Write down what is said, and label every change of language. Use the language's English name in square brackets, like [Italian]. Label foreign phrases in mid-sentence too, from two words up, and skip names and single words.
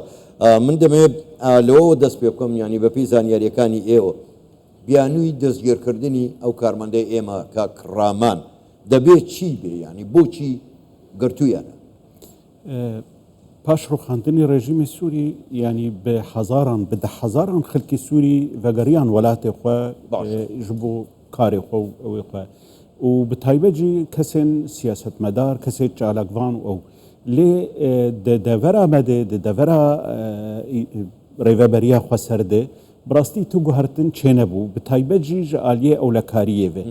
[Central Kurdish] من دەمەوێت لەوەوە دەست پێ بکەم، ینی بەپی زانیاریەکانی ئێوە بیانووی دەستگیرکردنی ئەو کارمەندەی ئێمە کاک ڕامان دەبێت چی بێ، ینی بۆچی گرتوویانە؟ پاش ڕوخاندنی ڕێژیمی سووری ینی بە حەزاران بە دە حەزاران خەڵکی سووری [Kurdish] ڤەگەریان وڵاتێ خۆ ji بۆ karê xwe û ew ê xwe û bi taybetî kesên siyasetmedar kesê çalakvan û lê di devera me de di devera rêveberiya xwe ser de bi rastî tu guhertin çê nebû, bi taybet jî ji aliyê ewlekariyê ve.